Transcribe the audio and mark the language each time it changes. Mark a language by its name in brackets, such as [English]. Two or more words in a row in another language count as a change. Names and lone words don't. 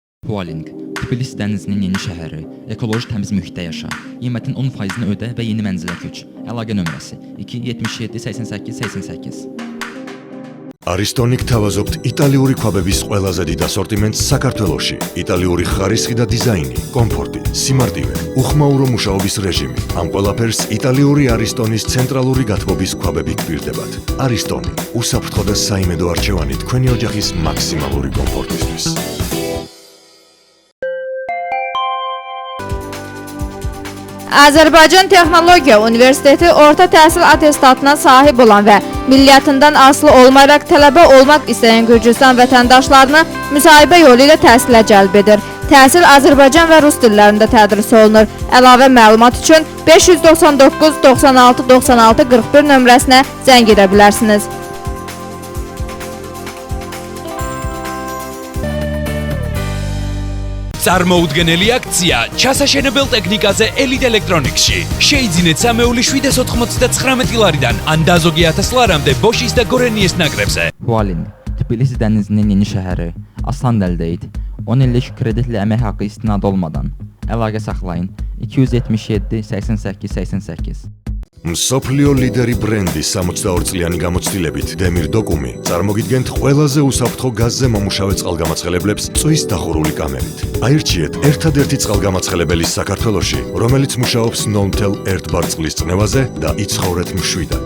[Azerbaijani] Hualing, Tbilisi dənizinin yeni şəhəri, ekoloji təmiz mühitdə yaşa, qiymətin 10%-ni ödə və yeni mənzilə köç. Əlaqə nömrəsi 277 88 88. [Georgian] Aristonix თავაზობთ იტალიური ქვაბების ყველაზე დიდ ასორტიმენტს საქართველოში. იტალიური ხარისხი და დიზაინი, კომფორტი, სიმარტივე, უხმაურო მუშაობის რეჟიმი. ამ ყველაფერს იტალიური არისტონის ცენტრალური გათბობის ქვაბები გვპირდებათ. არისტონი, უსაფრთხო და საიმედო არჩევანი თქვენი ოჯახის მაქსიმალური კომფორტისთვის. [Azerbaijani] Azərbaycan Texnologiya Universiteti orta təhsil atestatına sahib olan və milliyyətindən asılı olmayaraq tələbə olmaq istəyən Gürcüstan vətəndaşlarını müsahibə yolu ilə təhsilə cəlb edir. Təhsil Azərbaycan və Rus dillərində tədris olunur. Əlavə məlumat üçün 599 96 96 41 nömrəsinə zəng edə bilərsiniz. [Georgian] წარმოუდგენელი აქცია ჩასაშენებელ ტექნიკაზე ელიტ ელექტრონიქსში. შეიძინეთ სამეული 799 ლარიდან ან დაზოგი 1000 ლარამდე Bosch-ის და Gorenies ნაკრებზე. [Azerbaijani] Hualing, Tbilisi dənizinin yeni şəhəri, asan əldə 10 illik kreditli əmək haqqı istinad olmadan. Əlaqə saxlayın 277 88 88. [Georgian] მსოფლიო ლიდერი ბრენდის 62 წლიანი გამოცდილებით Demir Documi წარმოგიდგენთ ყველაზე უსაფრთხო გაზზე მომუშავე წყალგამაცხელებლებს წვის დახურული კამერით. აირჩიეთ ერთადერთი წყალგამაცხელებელი საქართველოში, რომელიც მუშაობს 0.1 ბარ წყლის წნევაზე და იცხოვრეთ მშვიდად.